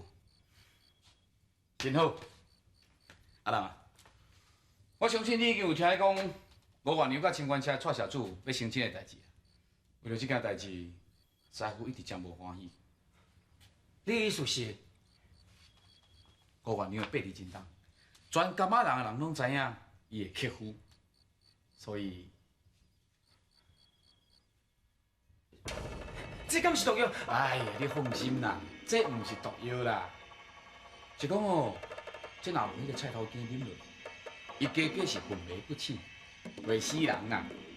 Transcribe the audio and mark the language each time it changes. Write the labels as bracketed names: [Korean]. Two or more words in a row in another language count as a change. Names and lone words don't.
[Min Nan Chinese] 真好，阿兰啊，我相信你已经有听讲5月娘甲青官车蔡社主要成亲的代志。为了这件代志，师傅一直真无欢喜。你意思是 5月娘的8字真重，全甘仔人的人拢知影伊的克夫，所以。这敢是毒药？哎呀，你放心啦，这毋是毒药啦，是讲哦，这若有迄个菜头羹啉落，伊加计是魂迷不醒，会死人啦。